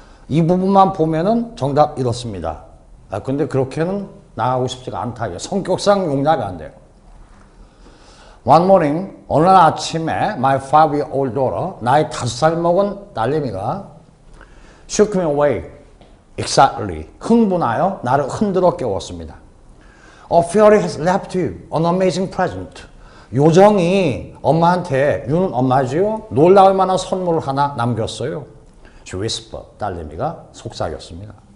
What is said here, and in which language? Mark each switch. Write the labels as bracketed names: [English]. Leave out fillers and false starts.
[Korean] 이 부분만 보면은 정답 이렇습니다. 근데 그렇게는 나가고 싶지가 않다. 성격상 용납이 안 돼요. [English] One morning, [Korean] 어느 날 아침에 [English] my 5-year-old daughter, [Korean] 나의 5살 먹은 딸내미가 [English] shook me awake, excitedly, [Korean] 흥분하여 나를 흔들어 깨웠습니다. [English] Fairy has left you an amazing present. [Korean] 요정이 엄마한테, 유는 엄마지요? 놀라울 만한 선물을 하나 남겼어요. [English] She whispered, [Korean] 딸내미가 속삭였습니다.